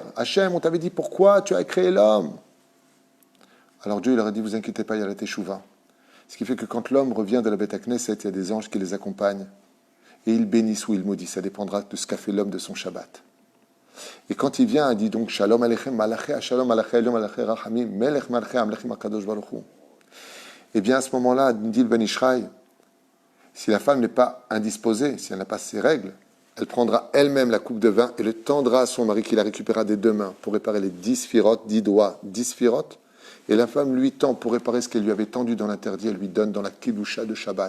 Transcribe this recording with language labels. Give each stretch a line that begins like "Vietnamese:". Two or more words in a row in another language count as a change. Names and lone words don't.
French: Hachem, on t'avait dit pourquoi tu as créé l'homme. Alors Dieu leur a dit, vous inquiétez pas, il y a la Teshuvah. Ce qui fait que quand l'homme revient de la
Hebrew: בית כנסת,
French: il y a des anges qui les accompagnent. Et ils bénissent ou ils maudissent. Ça dépendra de ce qu'a fait l'homme de son Shabbat. Et quand il vient, il dit donc
Hebrew: שלום עליכם מלאכי שלום עליכם יום עליכם רחמים מלך מלאכי המלכים הקדוש ברוך הוא.
French: Eh bien, à ce moment-là, dit le Ben Ishraï, si la femme n'est pas indisposée, si elle n'a pas ses règles, elle prendra elle-même la coupe de vin et le tendra à son mari qui la récupérera des 2 mains pour réparer les 10 sphirotes, 10 doigts, 10 sphirotes. Et la femme lui tend pour réparer ce qu'elle lui avait tendu dans l'interdit, elle lui donne dans la kidusha de Shabbat.